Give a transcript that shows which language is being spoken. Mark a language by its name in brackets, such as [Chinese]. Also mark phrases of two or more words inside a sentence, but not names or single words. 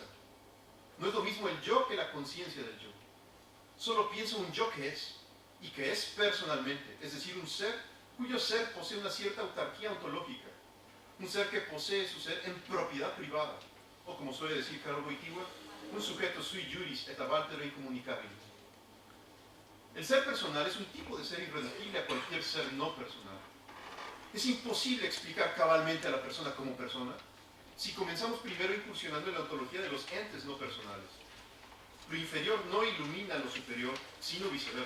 [Spanish] No es lo mismo el yo que la conciencia del yo. Solo piensa un yo que es, y que es personalmente, es decir, un ser cuyo ser posee una cierta autarquía ontológica, un ser que posee su ser en propiedad privada, o como suele decir Karol Wojtyła, un sujeto [Latin] sui juris et ab altero incomunicabilis. [Spanish] El ser personal es un tipo de ser irreductible a cualquier ser no personal. Es imposible explicar cabalmente a la persona como persona si comenzamos primero incursionando en la ontología de los entes no personales. Lo inferior no ilumina lo superior, sino viceversa.